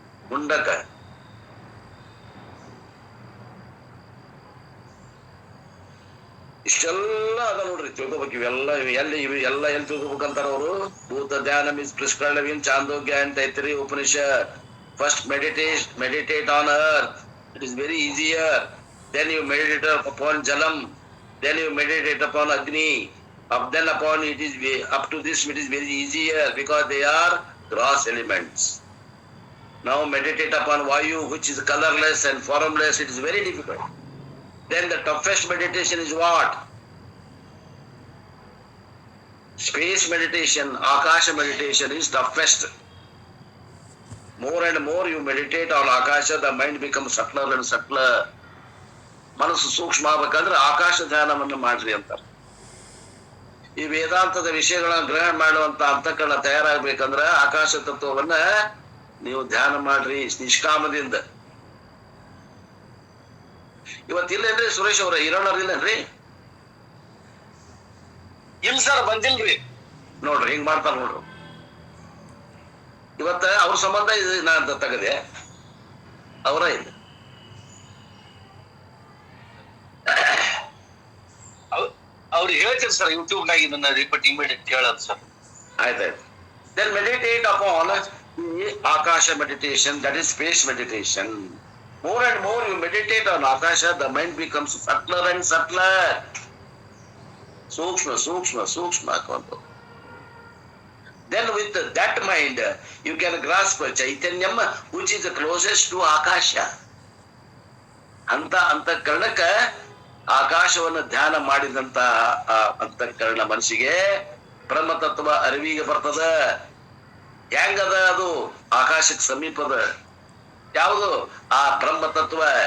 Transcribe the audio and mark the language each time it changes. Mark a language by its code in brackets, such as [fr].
[kn] ಮುಂಡಕ ಇಷ್ಟೆಲ್ಲ ಅದ ನೋಡ್ರಿ, ತಿಳ್ಕೊಬೇಕು. ಇವೆಲ್ಲ ಎಲ್ಲಿ ತಿಳ್ಕೊಬೇಕಂತಾರ ಅವರು. [en] ಭೂತ ಧ್ಯಾನ is prescribed in Chandogya and Taittiriya Upanishad. First meditate on earth. It is very easier. Then you meditate upon Jalam. Then you meditate upon Agni. Then upon it is up to this it is very easier because they are gross elements. Now meditate upon Vayu, which is colorless and formless. It is very difficult. Then the toughest meditation is what? Space meditation, Akasha meditation is toughest. More and more you meditate on Akasha, the mind becomes subtler and subtler. [kn] ಮನಸ್ಸು ಸೂಕ್ಷ್ಮ ಆಗ್ಬೇಕಂದ್ರೆ ಆಕಾಶ ಧ್ಯಾನವನ್ನು ಮಾಡ್ರಿ ಅಂತಾರೆ. ಈ ವೇದಾಂತದ ವಿಷಯಗಳನ್ನ ಗ್ರಹಣ ಮಾಡುವಂತ ಅಂತಃಕರಣ ತಯಾರಾಗ್ಬೇಕಂದ್ರ ಆಕಾಶ ತತ್ವವನ್ನ ನೀವು ಧ್ಯಾನ ಮಾಡ್ರಿ ನಿಷ್ಕಾಮದಿಂದ. ಇವತ್ತಿಲ್ಲೇನ್ರಿ ಸುರೇಶ್ ಅವ್ರ? ಹಿರಣ್ಣವ್ರ ಇಲ್ಲೇನ್ರಿ? ಇಲ್ಲ ಸರ್, ಬಂದಿಲ್ರಿ. ನೋಡ್ರಿ ಹಿಂಗ್ ಮಾಡ್ತಾರ ನೋಡ್ರಿ. ಇವತ್ತ ಅವ್ರ ಸಂಬಂಧ ಇದು ನಾನು ತಗದೆ ಅವರ ಇಲ್ಲ ಅವ್ರಿಗೆ ಹೇಳ್ತೀರಿ ಸರ್ ಯೂಟ್ಯೂಬ್ ನಾಗ ಇದನ್ನ ರಿಪೀಟ್ ಇಮಿಡಿಯೇಟ್ ಹೇಳೋದು ಸರ್. ಆಯ್ತಾಯ್ತು. [en] Then meditate upon the Akasha meditation, that is space meditation. More and more you meditate on Akasha, the mind becomes subtler and subtler. Sukshma. Then with that mind, you can grasp Chaitanyam, which is the closest to Akasha. [kn] ಅಂತಃಕರಣಕ್ಕ ಆಕಾಶವನ್ನು ಧ್ಯಾನ ಮಾಡಿದಂತ ಅಂತಃಕರಣ ಮನಸ್ಸಿಗೆ ಬ್ರಹ್ಮತತ್ವ ಅರಿವಿಗೆ ಬರ್ತದ. ಹೆಂಗದ ಅದು ಆಕಾಶಕ್ಕೆ ಸಮೀಪದ ಯಾವುದು ಆ ಬ್ರಹ್ಮತತ್ವ.